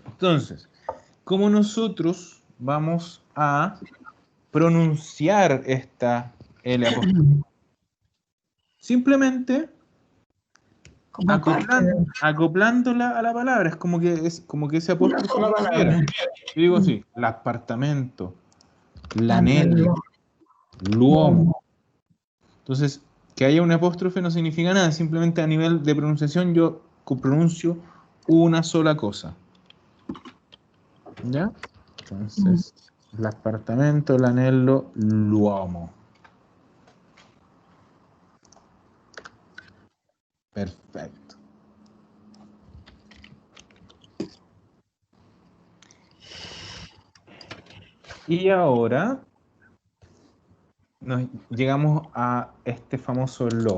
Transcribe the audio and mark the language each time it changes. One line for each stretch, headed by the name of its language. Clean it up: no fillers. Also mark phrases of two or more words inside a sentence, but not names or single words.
Spanish: Entonces, ¿cómo nosotros vamos a pronunciar esta L apóstrofe? Simplemente Como parte de acoplándola a la palabra. Es como que ese una apóstrofe sola estuviera. palabra. Yo digo así,
Italian: l'appartamento, l'anello, Anello. l'uomo.
Spanish: Entonces, que haya un apóstrofe no significa nada, simplemente a nivel de pronunciación yo pronuncio una sola cosa. ¿Ya? Entonces,
Italian: l'appartamento, l'anello, l'uomo.
Spanish: Perfecto. Y ahora llegamos a este famoso lo.